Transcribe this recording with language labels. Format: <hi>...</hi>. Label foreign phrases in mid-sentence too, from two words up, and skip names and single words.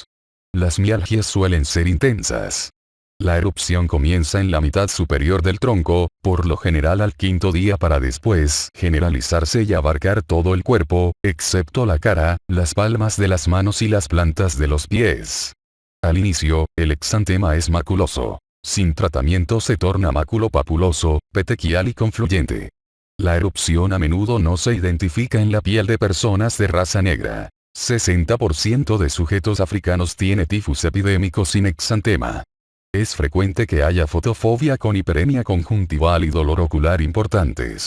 <es>Las mialgias suelen ser intensas. La erupción comienza en la mitad superior del tronco, por lo general al 5.º día para después generalizarse y abarcar todo el cuerpo, excepto la cara, las palmas de las manos y las plantas de los pies. Al inicio, el exantema es maculoso. Sin tratamiento se torna maculopapuloso, petequial y confluyente. La erupción a menudo no se identifica en la piel de personas de raza negra. 60% de sujetos africanos tiene tifus epidémico sin exantema. Es frecuente que haya fotofobia con hiperemia conjuntival y dolor ocular importantes.</es>